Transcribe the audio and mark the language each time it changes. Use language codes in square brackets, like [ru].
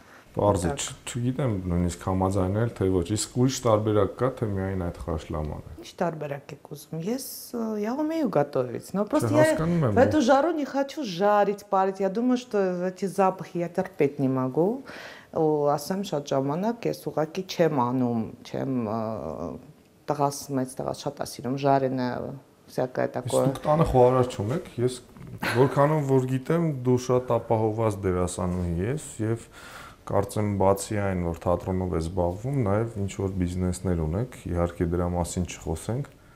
[hy] Բարձր, չգիտեմ նույնիսկ համաձայնել թե ոչ, իսկ ուրիշ տարբերակ կա թե միայն այդ խաշլաման է։ Ինչ տարբերակ եք ուզում։ [ru] Я умею готовить, но просто я в эту жару не хочу жарить, парить. Я думаю, что эти запахи я терпеть не могу. [hy] Ասեմ շատ ժամանակ ես ուղղակի չեմ անում, չեմ տղաս մեծ տղաս շատ է սիրում [ru] жарене всякое такое։ [hy] Դուք տանը խոհարար չունեք, ես որքանով որ գիտեմ, դու շատ ապահովված դերասանուհի ես եւ կարծեմ բացի այն որ թատրոնով ես զբաղվում, նաեւ ինչ որ բիզնեսներ ունեք, իհարկե դրա մասին չխոսենք։